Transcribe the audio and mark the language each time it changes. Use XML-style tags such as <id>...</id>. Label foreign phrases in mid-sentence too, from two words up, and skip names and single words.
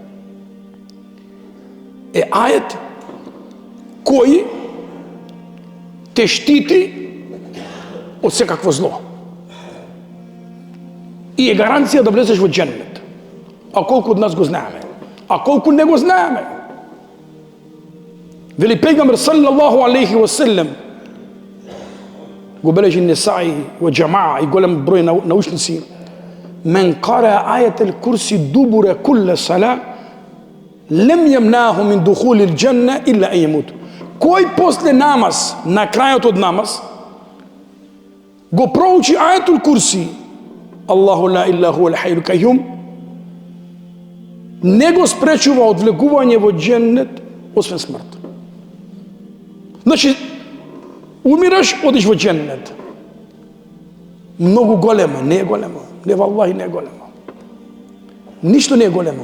<mk>Е ајет кој те штити од секакво зло. И е гаранција да влезеш во џеннет. А колку од нас го знаеме? А колку не го знаеме? Вели пегамбер</mk> <ar>صلى الله عليه وسلم,</ar> <mk>го бележи Несаи во џамаа и голем број научници:</mk> <ar>"من قرأ آية الكرسي دبر كل صلاة لم يمنعه من دخول الجنة إلا أن يموت."</ar> <mk>Кој после намаз, на крајот од намаз, го проучи</mk> <ar>آية الكرسي, الله لا إله إلا هو الحي القيوم,</ar> <mk>не го спречува од влегување во џеннет освен смрт. Значи, умираш, одиш во џеннет. Многу големо, не е големо. Не, валлахи, не е големо. Ништо не е големо.</mk>